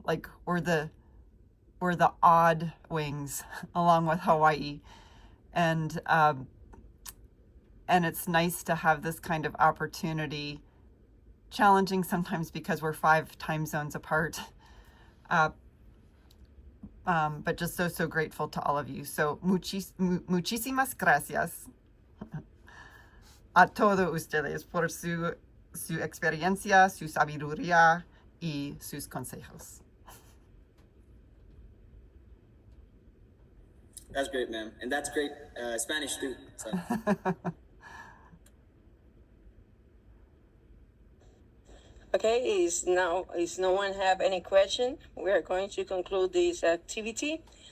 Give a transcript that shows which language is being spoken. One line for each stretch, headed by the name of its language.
English: Like we're the odd wings along with Hawaii, and it's nice to have this kind of opportunity. Challenging sometimes because we're 5 time zones apart, but just so grateful to all of you.
Spanish: So muchísimas gracias a todos ustedes por su experiencia, su sabiduría y sus consejos.
English: That's great, ma'am. And that's great Spanish too. So. Okay, is no one have any question? We are going to conclude this activity.